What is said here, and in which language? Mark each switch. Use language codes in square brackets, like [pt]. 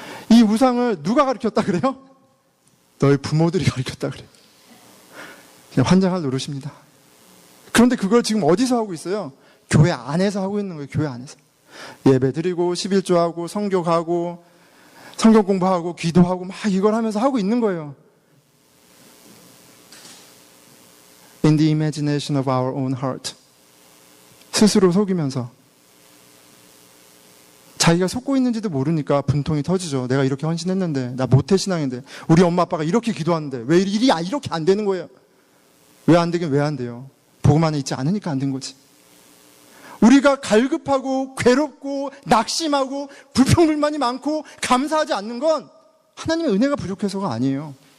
[ko] 이 우상을 누가 가르쳤다 그래요? 너희 부모들이 가르쳤다 그래요. 그냥 환장할 노릇입니다. 그런데 그걸 지금 어디서 하고 있어요? 교회 안에서 하고 있는 거예요. 교회 안에서. 예배 드리고 11조하고 성교 가고 성경 공부하고 기도하고 막 이걸 하면서 하고 있는 거예요. [en] In the imagination of our own heart. [ko] 스스로 속이면서 자기가 속고 있는지도 모르니까 분통이 터지죠. 내가 이렇게 헌신했는데, 나 모태신앙인데, 우리 엄마 아빠가 이렇게 기도하는데 왜 일이 이렇게 안 되는 거예요? 왜 안 되긴 왜 안 돼요? 복음 안에 있지 않으니까 안 된 거지. 우리가 갈급하고 괴롭고 낙심하고 불평불만이 많고 감사하지 않는 건 하나님의 은혜가 부족해서가 아니에요.